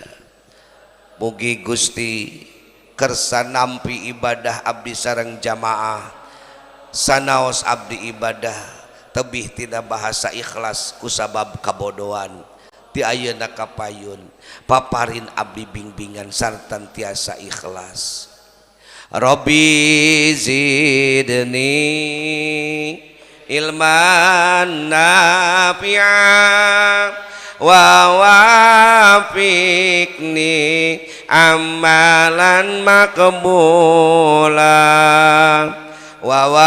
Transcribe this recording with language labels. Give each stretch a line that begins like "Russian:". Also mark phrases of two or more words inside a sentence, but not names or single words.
Sundanese: Mugi Gusti kersa nampi ibadah abdi sareng jamaah, sanaos abdi ibadah tebih tina bahasa ikhlas kusabab kabodohan ti ayeuna kapayun, paparin abdi bimbingan sarta tiasa ikhlas.
Arabic: رب زدني علما نافعا و ووفقني عملا مقبولا و